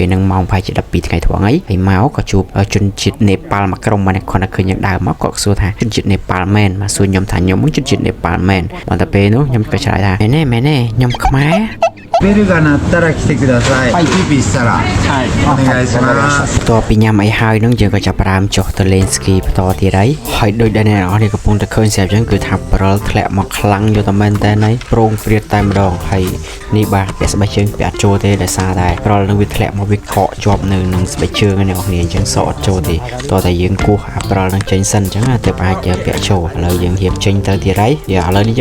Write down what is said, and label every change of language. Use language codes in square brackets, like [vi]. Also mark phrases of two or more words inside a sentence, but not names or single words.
[km] ហ្នឹងម៉ោងប្រហែលជា12ថ្ងៃថ្ងៃហើយមកក៏ជួបជនជាតិនេប៉ាល់មួយក្រុមមកគាត់តែឃើញយើងដើរមកគាត់សួរថាជនជាតិនេប៉ាល់មែនមកសួរខ្ញុំថាខ្ញុំជនជាតិនេប៉ាល់មែនបន្តែពេលនោះខ្ញុំក៏ឆ្លើយថាមែនទេខ្ញុំខ្មែរ [ja] ベルが鳴ったら来てください。ピーピーしたら、はい、お願いします。 [km] តពីញ៉ាំអីហើយនឹងយើងក៏ចាប់ផ្ដើមចុះទៅលេងស្គីបន្តទៀតហើយដូចដែលអ្នកនរនេះកំពុងតែឃើញស្រាប់អញ្ចឹងគឺថាព្រិលធ្លាក់មកខ្លាំងយកតែមែនតែណៃប្រងព្រាតតែម្ដងហើយនេះបាទពាក់ស្បែកជើងពាក់អត់ចូលទេដោយសារតែព្រិល នឹងវាធ្លាក់មកវាកកជាប់នៅនឹងស្បែកជើងអ្នកនរនេះអញ្ចឹងសក់អត់ចូលទេតតែយើងគោះអាព្រិលនឹងចេញសិនអញ្ចឹងទើបអាចពាក់ចូលឥឡូវយើងរៀបចេញទៅទៀតហើយឥឡូវនេះ